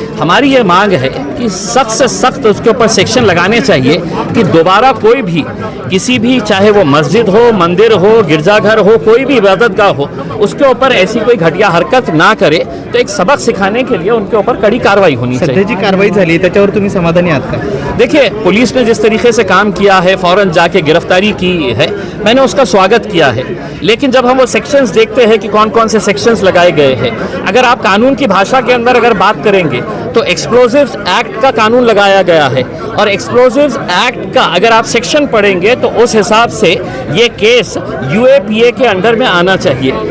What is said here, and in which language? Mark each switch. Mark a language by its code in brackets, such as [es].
[hi] हमारी ये मांग है कि सख्त से सख्त उसके ऊपर सेक्शन लगाने चाहिए कि दोबारा कोई भी किसी भी, चाहे वो मस्जिद हो, मंदिर हो, गिरजाघर हो, कोई भी इबादतगाह हो, उसके ऊपर ऐसी कोई घटिया हरकत ना करे। तो एक सबक सिखाने के लिए उनके ऊपर कड़ी कार्रवाई होनी चाहिए। [mr] सध्याची कारवाई झाली त्याच्यावर तुम्ही समाधानी आहात का? [hi] देखिए, पुलिस ने जिस तरीके से काम किया है, फ़ौरन जाके गिरफ्तारी की है, मैंने उसका स्वागत किया है। लेकिन जब हम वो सेक्शंस देखते हैं कि कौन कौन से सेक्शंस लगाए गए हैं, अगर आप कानून की भाषा के अंदर अगर बात करेंगे तो एक्सप्लोजिव्स एक्ट का कानून लगाया गया है और एक्सप्लोजिव्स एक्ट का अगर आप सेक्शन पढ़ेंगे तो उस हिसाब से ये केस यूएपीए के अंडर में आना चाहिए।